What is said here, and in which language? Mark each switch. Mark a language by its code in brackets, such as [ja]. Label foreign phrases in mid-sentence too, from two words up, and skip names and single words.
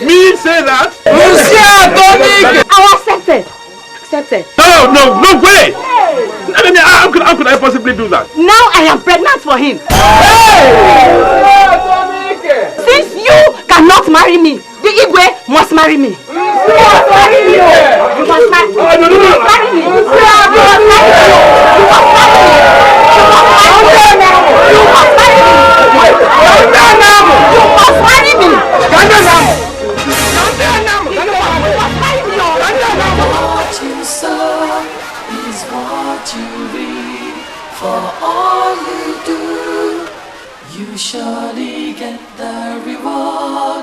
[en] Me say that? I accepted. No way! How could I possibly do that? Now I am pregnant for him. Since you cannot marry me, the Igwe must marry me. You must marry me. You must marry me. You must marry me. You must marry me. You must marry me. You must marry me. You must marry me. What you sow is what you reap. For all you do, you surely get the reward.